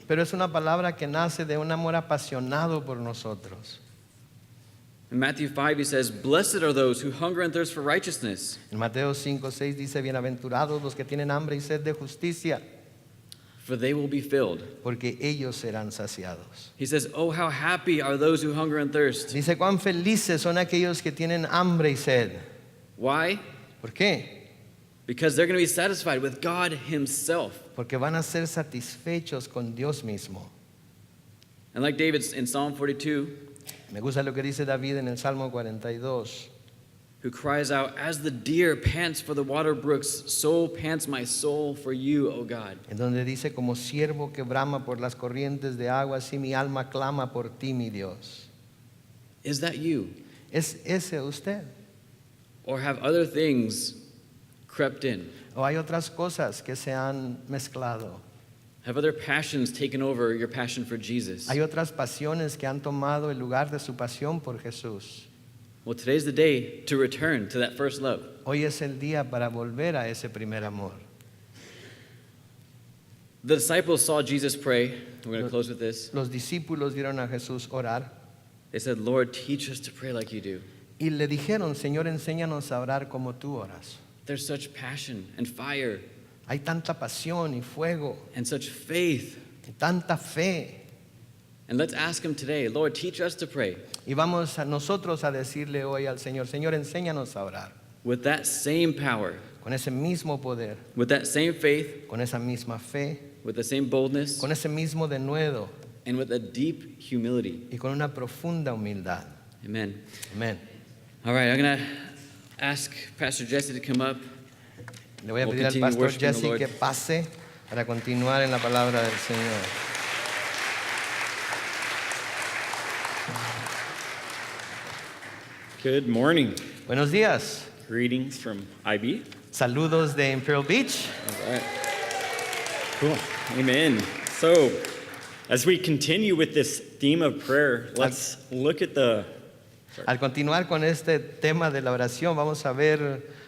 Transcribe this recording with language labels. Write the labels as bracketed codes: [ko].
[es] pero es una palabra que nace de un amor apasionado por nosotros. [en] In Matthew 5, he says, blessed are those who hunger and thirst for righteousness, [es] En Mateo 5:6 dice, bienaventurados los que tienen hambre y sed de justicia, [en] for they will be filled. [es] porque ellos serán saciados. [en] He says, oh, how happy are those who hunger and thirst. [es] Dice, cuán felices son aquellos que tienen hambre y sed. [en] Why? [es] ¿Por qué? [en] Because they're going to be satisfied with God himself. [es] Porque van a ser satisfechos con Dios mismo. [en] And like David in Psalm 42, [es] Me gusta lo que dice David en el Salmo 42, [en] who cries out, as the deer pants for the water brooks, so pants my soul for you, O God. [es] en donde dice, como siervo que brama por las corrientes de agua, así mi alma clama por ti, mi Dios. [en] Is that you? [es] ¿Es ese usted? [en] Or have other things crept in? [es] ¿O hay otras cosas que se han mezclado? [en] Have other passions taken over your passion for Jesus? [es] Hay otras pasiones que han tomado el lugar de su pasión por Jesús. [en] Well, today's the day to return to that first love. [es] Hoy es el día para volver a ese primer amor. [en] The disciples saw Jesus pray. We're going to close with this. [es] Los discípulos vieron a Jesús orar [en] They said, Lord, teach us to pray like you do. [es] y le dijeron, Señor, enséñanos a orar como tú oras. [en] There's such passion and fire [es] Hay tanta pasión y fuego [en] and such faith. [es] y tanta fe. [en] And let's ask him today, Lord, teach us to pray [es] Y vamos a nosotros a decirle hoy al Señor, Señor, enséñanos a orar. [en] with that same power, [es] Con ese mismo poder, [en] with that same faith, [es] con esa misma fe, [en] with the same boldness, [es] con ese mismo denuedo [en] and with a deep humility. [es] y con una profunda humildad. [en] Amen. [es] Amén. [en] All right, I'm going to ask Pastor Jesse to come up. [es] Le voy a [en] We'll [es] pedir al [en] continue [es] pastor [en] worshiping the [es] Jesse [en] Lord. [es] que pase para continuar en la palabra del Señor. [en] Good morning. [es] Buenos días. [en] Greetings from IB. [es] Saludos de Imperial Beach. [en] All right. Cool. Amen. So, as we continue with this theme of prayer, let's look at the [es] Al continuar con este tema de la oración, vamos a ver